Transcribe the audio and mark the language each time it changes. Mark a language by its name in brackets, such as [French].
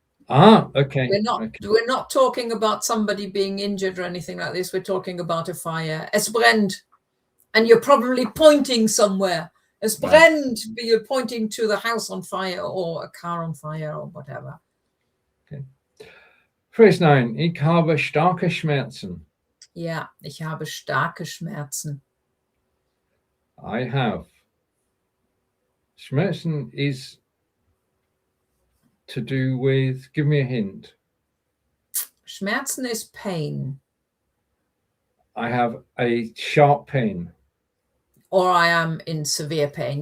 [English] Okay. We're not talking about somebody being injured or anything like this. We're talking about a fire. [German] Es brennt. [English] And you're probably pointing somewhere. [German] Es brennt. [English] You're pointing to the house on fire or a car on fire or whatever. Okay. Phrase 9. [German] Ich habe starke Schmerzen. Ja, ich habe starke Schmerzen. [English] I have. Schmerzen is to do with, give me a hint. Schmerzen is pain. I have a sharp pain. Or I am in severe pain.